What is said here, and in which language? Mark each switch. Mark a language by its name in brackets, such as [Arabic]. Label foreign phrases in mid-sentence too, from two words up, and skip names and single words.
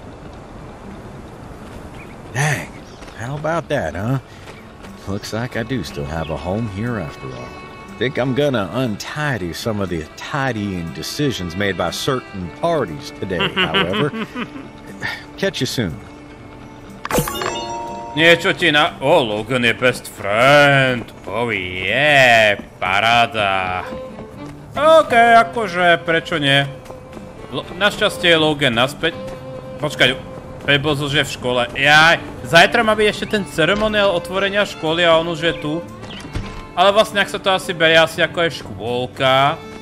[English] Dang, how about that, huh? Looks like I do still have a home here after all. Think I'm gonna untidy some of the tidying decisions made by certain parties today, however. Catch you soon. [Slovak] Niečo ti na... Oh, Logan je [English] best friend. Oh yeah, [Slovak] paráda. OK, akože, prečo nie? Našťastie je Logan naspäť. Počkaj, Pebbles už je v škole. Jaj, zajtra má byť ešte ten ceremoniál otvorenia školy a on už je tu. Ale vlastne, ak sa to asi berie asi ako je škôlka.